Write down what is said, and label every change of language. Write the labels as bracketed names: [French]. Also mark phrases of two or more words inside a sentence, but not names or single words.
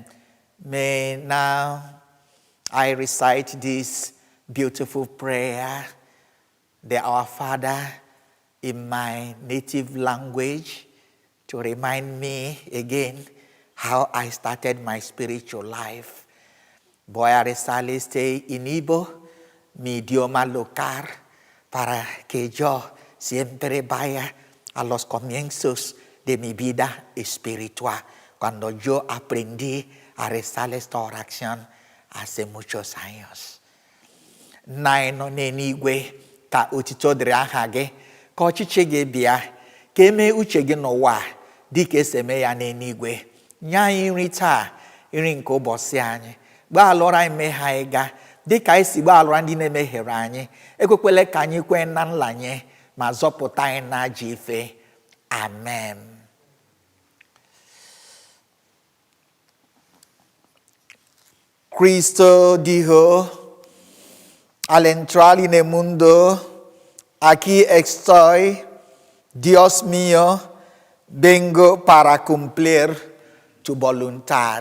[English] May now I recite this beautiful prayer, the Our Father, in my native language, to remind me again how I started my spiritual life. [Spanish] Voy a rezar este inibo, mi idioma local, para que yo siempre vaya a los comienzos de mi vida espiritual, cuando yo aprendí a rezar esta oración hace muchos años. [Igbo] Naino n'eluigwe ka otito dịrị aha gị, ka ọchịchị gị bịa, ka eme uche gị n'ụwa dị ka esi eme ya n'eluigwe. Nye anyị nri taa, nri nke ụbọchị anyị. Gbaalụra anyị mmehie anyị ga, dị ka anyị si gbaalụra ndị na-emehiere anyị. Ekwekwele ka anyị kwee na nlanye, ma zọpụta anyị n'ajọ ife. Amen. [Spanish] Cristo dijo al entrar en el mundo: aquí estoy, Dios mío, vengo para cumplir tu voluntad.